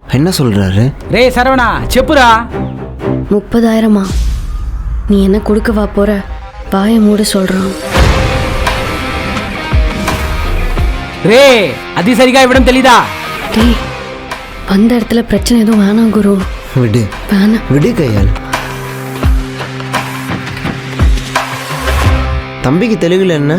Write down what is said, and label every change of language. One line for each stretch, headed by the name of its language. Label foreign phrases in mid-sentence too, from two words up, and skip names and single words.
Tamil: என்ன சொல்றாரு?
Telugu: రే శరవణా చెప్పురా.
Tamil: 30,000மா? நீ என்ன கொடுக்க வா போற? வாயை மூட சொல்றான்.
Telugu: ரே అది సరిగా ఇవ్వడం తెలీదా?
Tamil: டேய், வந்த இடத்துல பிரச்சனை எதுவும் வேணாம் குரு. விடு வேணாம். விடு கையால். தம்பிக்கு தெலுங்குல என்ன?